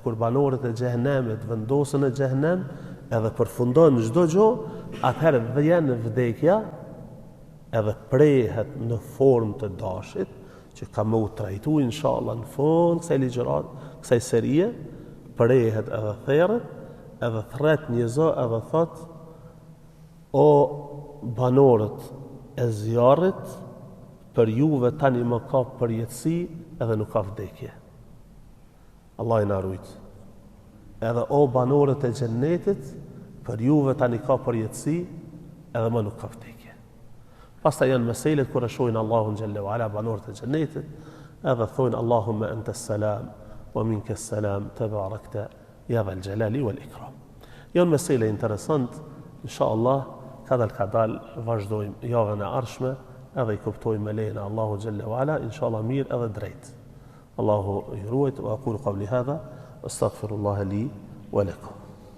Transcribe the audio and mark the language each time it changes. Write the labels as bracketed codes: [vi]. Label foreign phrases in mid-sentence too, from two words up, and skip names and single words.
[sq] kur banorët e xhehenemit vendosen në xhehenem, edhe përfundon çdo gjë, atëherë vjen vdekja, edhe prehet në formë të dashit, që ka më u trajtu inshallah në fund kësaj ligjërat, kësaj serie, prehet edhe therret, edhe thret një zë edhe thot: o banorët e zjarrit, për juve tani më ka përjetësi edhe nuk ka vdekje. Allah i na rujt. Edhe o banorët e xhennetit, për juve tani ka përjetësi edhe më nuk ka vdekje. Pastaj janë meselet kur e shohin Allahun [ar] جل وعلا [sq] banorët e xhennetit, edhe thonë [ar] اللهم أنت السلام ومنك السلام تباركت يا ذا الجلال والإكرام. [sq] Janë mesele interesant, inshallah, kadal vazhdojmë javën e ardhshme edhe I kuptojmë me lejen e Allahu [ar] جل وعلا, [sq] inshallah mirë edhe drejt. Allahu ju ruajt, [ar] وأقول قولي هذا، أستغفر الله لي ولكم.